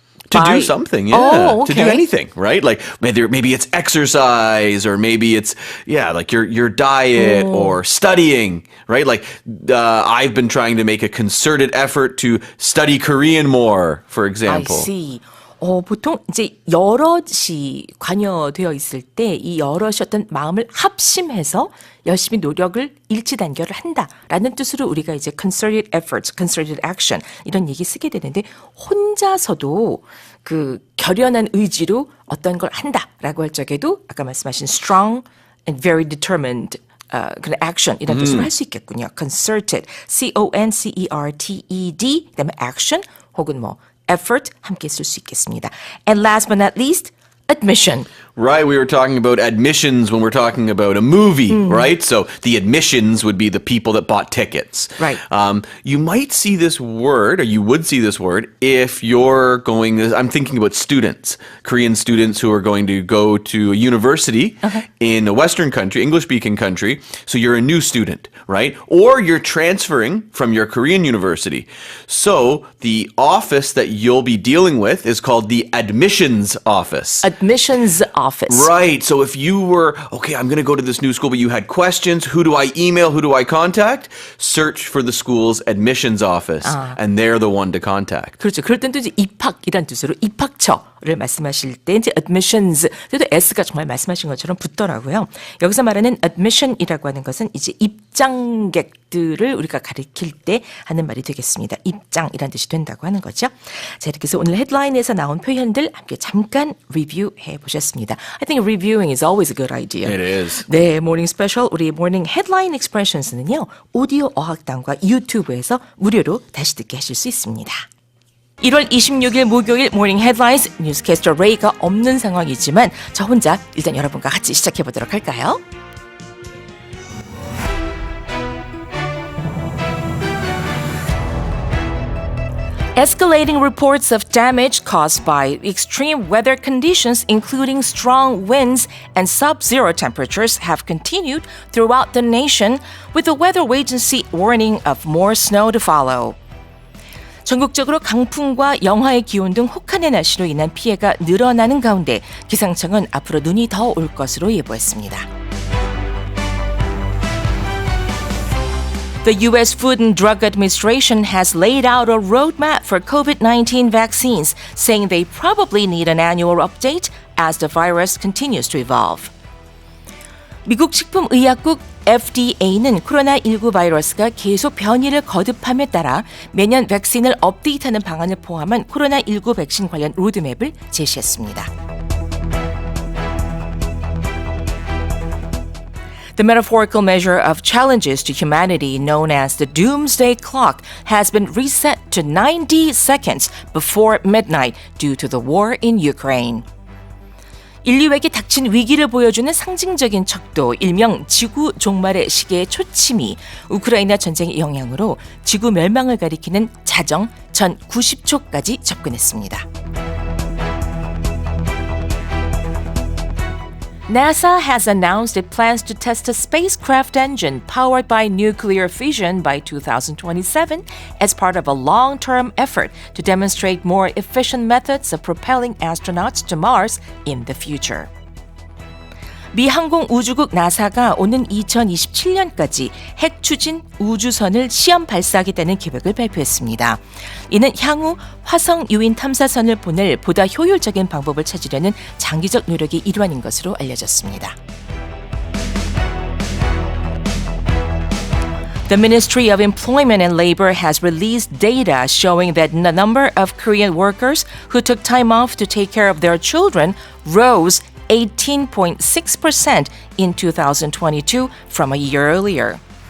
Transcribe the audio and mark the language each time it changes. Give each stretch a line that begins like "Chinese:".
English: To do something, yeah. Oh, okay. To do anything, right? Like maybe it's exercise, or maybe it's like your diet or studying, right? Like I've been trying to make a concerted effort to study Korean more, for example. I see.
Korean: 보통 이제 여럿이 관여되어 있을 때 이 여럿이 어떤 마음을 합심해서 열심히 노력을 일치단결을 한다라는 뜻으로 우리가 이제 concerted efforts, concerted action 이런 얘기 쓰게 되는데 혼자서도 그 결연한 의지로 어떤 걸 한다라고 할 적에도 아까 말씀하신
English: strong and very determined
Korean: 그런 action 이런 뜻으로 할 수 있겠군요. concerted, C-O-N-C-E-R-T-E-D 그다음에 action 혹은 effort 함께 쓸 수 있겠습니다.
English: And last but not least, admission. Right, we were talking about admissions when we're talking about a movie, right? So the admissions would be the people that bought tickets. Right. You might see this word, or you would see this word, if you're going, I'm thinking about students, Korean students who are going to go to a university in a Western country, English-speaking country, so you're a new student, right? Or you're transferring from your Korean university. So the office that you'll be dealing with is called the admissions office. Admissions office. Right. So if you were, I'm going to go to this new school, but you had questions, who do I email, who do I contact? Search for the school's admissions office, and they're the one to contact.
Korean: 그렇죠. 그럴 땐 또 이제 입학이란 뜻으로 입학처를 말씀하실 때 이제 admissions, 그래도 S가 정말 말씀하신 것처럼 붙더라고요. 여기서 말하는 admission이라고 하는 것은 이제 입장객들을 우리가 가리킬 때 하는 말이 되겠습니다. 입장이란 뜻이 된다고 하는 거죠. 자, 이렇게 해서 오늘 헤드라인에서 나온 표현들 함께 잠깐 리뷰해 보셨습니다.
English: I think reviewing is always a good idea. It is.
Korean: 네, 모닝스페셜 우리 모닝 헤드라인 익스프레션스는요. 오디오 어학당과 유튜브에서 무료로 다시 듣게 하실 수 있습니다. 1월 26일 목요일 모닝 헤드라인스 뉴스캐스터 레이가 없는 상황이지만 저 혼자 일단 여러분과 같이 시작해 보도록 할까요?
English: Escalating reports of damage caused by extreme weather conditions, including strong winds and sub-zero temperatures, have continued throughout the nation, with the weather agency warning of more snow to follow.
Korean: 전국적으로 강풍과 영하의 기온 등 혹한의 날씨로 인한 피해가 늘어나는 가운데 기상청은 앞으로 눈이 더 올 것으로 예보했습니다.
English: The U.S. Food and Drug Administration has laid out a roadmap for COVID-19 vaccines, saying they probably need an annual update as the virus continues to evolve.
Korean: 미국 식품의약국 FDA는 코로나19 바이러스가 계속 변이를 거듭함에 따라 매년 백신을 업데이트하는 방안을 포함한 코로나19 백신 관련 로드맵을 제시했습니다.
English: The metaphorical measure of challenges to humanity known as the doomsday clock has been reset to 90 seconds before midnight due to the war in Ukraine.
Korean: 인류에게 닥친 위기를 보여주는 상징적인 척도, 일명 지구 종말의 시계의 초침이 우크라이나 전쟁의 영향으로 지구 멸망을 가리키는 자정 전 90초까지 접근했습니다.
English: NASA has announced it plans to test a spacecraft engine powered by nuclear fission by 2027 as part of a long-term effort to demonstrate more efficient methods of propelling astronauts to Mars in the future.
Korean: 미 항공우주국 나사가 오는 2027년까지 핵 추진 우주선을 시험 발사하겠다는 계획을 발표했습니다. 이는 향후 화성 유인 탐사선을 보낼 보다 효율적인 방법을 찾으려는 장기적 노력의 일환인 것으로 알려졌습니다.
English: The Ministry of Employment and Labor has released data showing that the number of Korean workers who took time off to take care of their children rose 18.6% in 2022 from a year earlier.